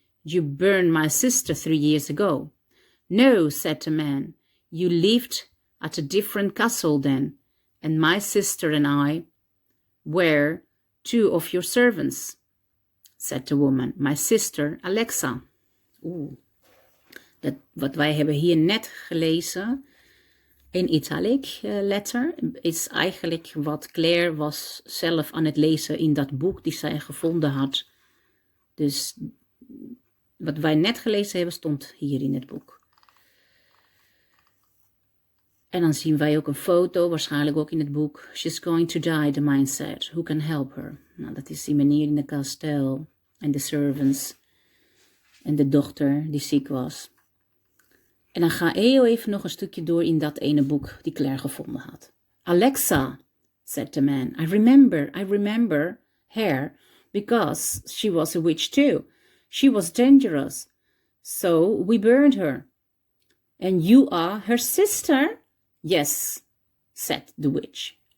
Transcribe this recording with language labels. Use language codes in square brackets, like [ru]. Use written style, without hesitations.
[en] You burned my sister 3 years ago. No, said the man, you lived at a different castle then, and my sister and I were 2 of your servants, said the woman. My sister, Alexa. [nl] Wat wij hebben hier net gelezen, in italic letter, is eigenlijk wat Claire was zelf aan het lezen in dat boek die zij gevonden had. Dus wat wij net gelezen hebben stond hier in het boek. En dan zien wij ook een foto, waarschijnlijk ook in het boek. [en] She's going to die, the man said. Who can help her? [nl] Nou, dat is die meneer in het kasteel en de servants en de dochter die ziek was. En dan ga heel even nog een stukje door in dat ene boek die Claire gevonden had. [en] Alexa, said the man, I remember her because she was a witch too. She was dangerous, so we burned her. And you are her sister? Yes, said the witch.